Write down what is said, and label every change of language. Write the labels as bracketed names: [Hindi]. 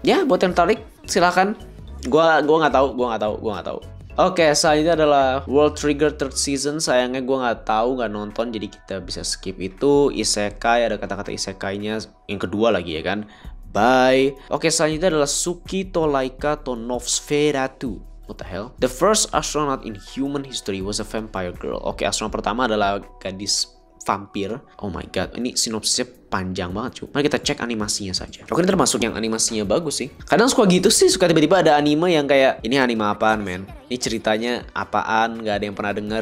[Indonesian] Ya buat yang tertarik silakan. Gue nggak tahu. Oke, selanjutnya adalah World Trigger third season. Sayangnya gue nggak nonton, jadi kita bisa skip itu. Isekai, ada kata-kata isekainya yang kedua lagi ya kan. Bye. Oke, selanjutnya adalah Suki to Laika to Nosferatu. [English] What the hell? The first astronaut in human history was a vampire girl. [Indonesian] Oke, astronot pertama adalah gadis vampir. [English] Oh my god, [Indonesian] ini sinopsisnya panjang banget cuy. Mari kita cek animasinya saja. Oke, ini termasuk yang animasinya bagus sih. Kadang suka gitu sih, suka tiba-tiba ada anime yang kayak ini anime apaan men? Ini ceritanya apaan? Gak ada yang pernah dengar.